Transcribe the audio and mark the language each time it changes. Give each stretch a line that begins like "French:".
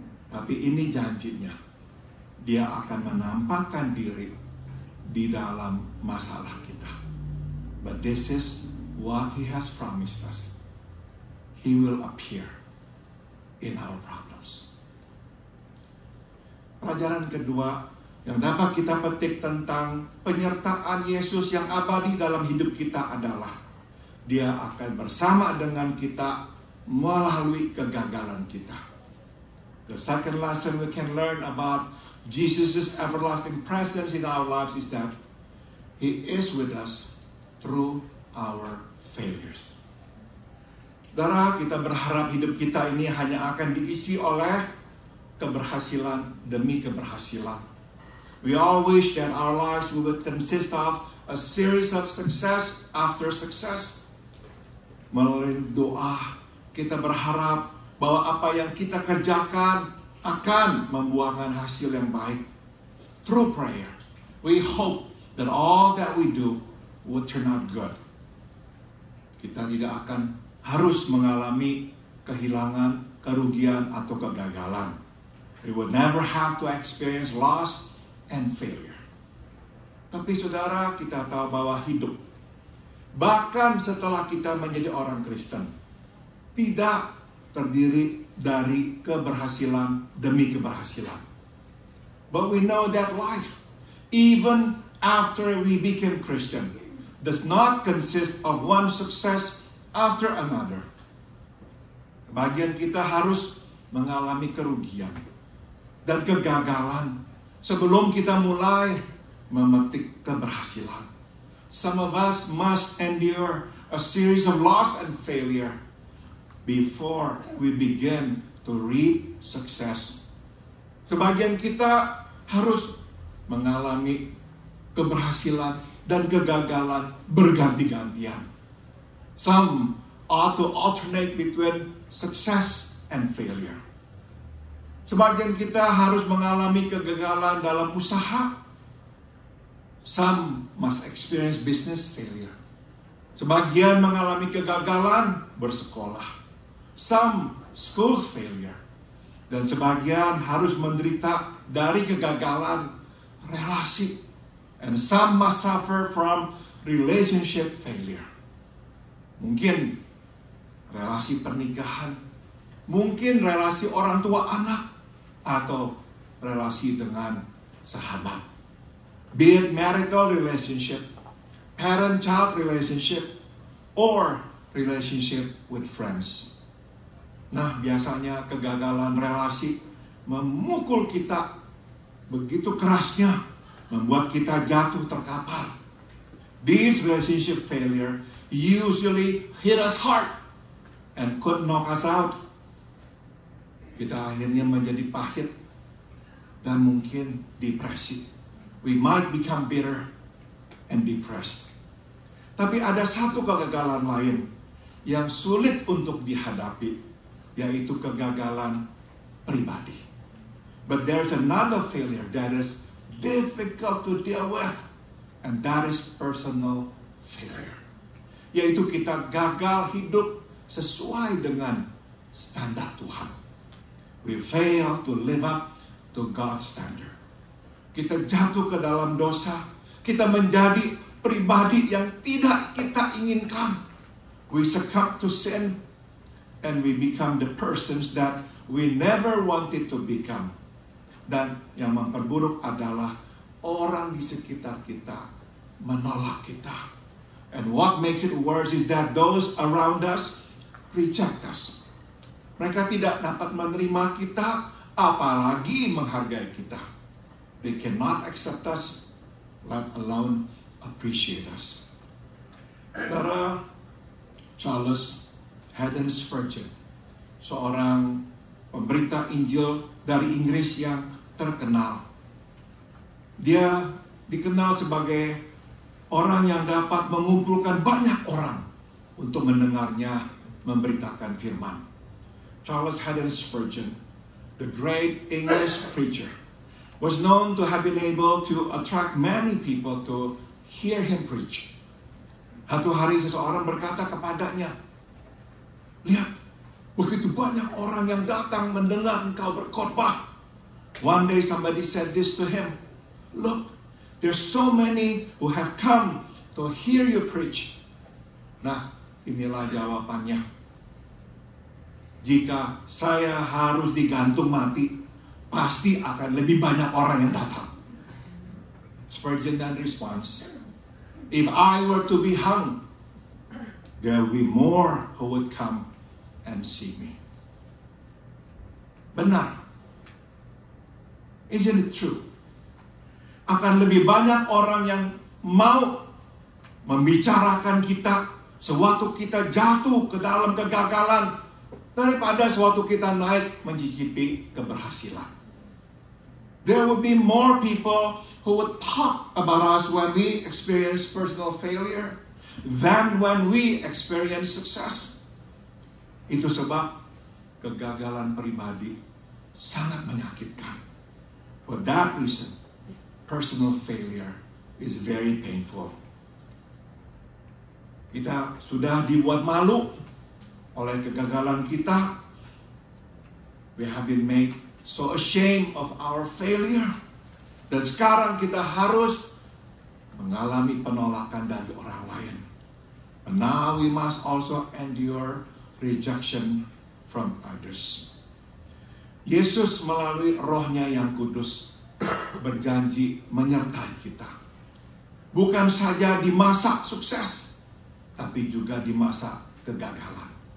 Indonesian: Tapi ini janjinya. Dia akan menampakkan diri di dalam masalah kita.
English: But this is what He has promised us. He will appear in our problems.
Indonesian: Pelajaran kedua yang dapat kita petik tentang penyertaan Yesus yang abadi dalam hidup kita adalah Dia akan bersama dengan kita melalui kegagalan kita.
English: The second lesson we can learn about Jesus' everlasting presence in our lives is that He is with us through our failures.
Indonesian: Saudara, kita berharap hidup kita ini hanya akan diisi oleh keberhasilan demi keberhasilan.
English: We all wish that our lives would consist of a series of success after success.
Indonesian: Melalui doa, kita berharap bahwa apa yang kita kerjakan akan membuahkan hasil yang baik.
English: Through prayer, we hope that all that we do would turn out good.
Indonesian: Kita tidak akan harus mengalami kehilangan, kerugian, atau kegagalan.
English: We would never have to experience loss and failure.
Indonesian: Tapi saudara, kita tahu bahwa hidup, bahkan setelah kita menjadi orang Kristen, tidak terdiri dari keberhasilan demi keberhasilan.
English: But we know that life, even after we became Christian, does not consist of one success after another.
Indonesian: Bagian kita harus mengalami kerugian dan kegagalan sebelum kita mulai memetik keberhasilan.
English: Some of us must endure a series of loss and failure before we begin to reap success.
Indonesian: Sebagian kita harus mengalami keberhasilan dan kegagalan berganti-gantian.
English: Some ought to alternate between success and failure.
Indonesian: Sebagian kita harus mengalami kegagalan dalam usaha.
English: Some must experience business failure.
Indonesian: Sebagian mengalami kegagalan bersekolah.
English: Some school failure.
Indonesian: Dan sebagian harus menderita dari kegagalan relasi.
English: And some must suffer from relationship failure.
Indonesian: Mungkin relasi pernikahan, mungkin relasi orang tua anak, atau relasi dengan sahabat.
English: Be it marital relationship, parent-child relationship, or relationship with friends.
Indonesian: Nah, biasanya kegagalan relasi memukul kita begitu kerasnya, membuat kita jatuh terkapar.
English: These relationship failure usually hit us hard and could knock us out.
Indonesian: Kita akhirnya menjadi pahit dan mungkin depresi.
English: We might become bitter and depressed.
Indonesian: Tapi ada satu kegagalan lain yang sulit untuk dihadapi, yaitu kegagalan pribadi.
English: But there's another failure that is difficult to deal with, and that is personal failure.
Indonesian: Yaitu kita gagal hidup sesuai dengan standar Tuhan.
English: We fail to live up to God's standard.
Indonesian: Kita jatuh ke dalam dosa, kita menjadi pribadi yang tidak kita inginkan.
English: We succumb to sin, and we become the persons that we never wanted to become.
Indonesian: Dan yang memperburuk adalah orang di sekitar kita menolak kita.
English: And what makes it worse is that those around us reject us.
Indonesian: Mereka tidak dapat menerima kita, apalagi menghargai kita.
English: They cannot accept us, let alone appreciate us.
Indonesian: Saudara, Charles Haddon Spurgeon, seorang pemberita Injil dari Inggris yang terkenal. Dia dikenal sebagai orang yang dapat mengumpulkan banyak orang untuk mendengarnya memberitakan firman.
English: Charles Haddon Spurgeon, the great English preacher, was known to have been able to attract many people to hear him preach.
Indonesian: Satu hari seseorang berkata kepadanya, "Lihat, begitu banyak orang yang datang mendengar engkau berkhotbah."
English: One day somebody said this to him, "Look, there's so many who have come to hear you preach."
Indonesian: Nah, inilah jawabannya. Jika saya harus digantung mati, pasti akan lebih banyak orang yang datang.
English: Spurgeon then responds, "If I were to be hung, there will be more who would come and see me."
Indonesian: Benar.
English: Isn't it true?
Indonesian: Akan lebih banyak orang yang mau membicarakan kita sewaktu kita jatuh ke dalam kegagalan daripada sewaktu kita naik mencicipi keberhasilan.
English: There will be more people who would talk about us when we experience personal failure than when we experience success.
Indonesian: Itu sebab kegagalan pribadi sangat menyakitkan.
English: For that reason, personal failure is very painful.
Indonesian: Kita sudah dibuat malu oleh kegagalan kita.
English: We have been made so ashamed of our failure.
Indonesian: Dan sekarang kita harus mengalami penolakan dari orang lain.
English: And now we must also endure rejection from others.
Indonesian: Yesus melalui Roh-Nya yang kudus berjanji menyertai kita. Bukan saja di masa sukses, tapi juga di masa kegagalan.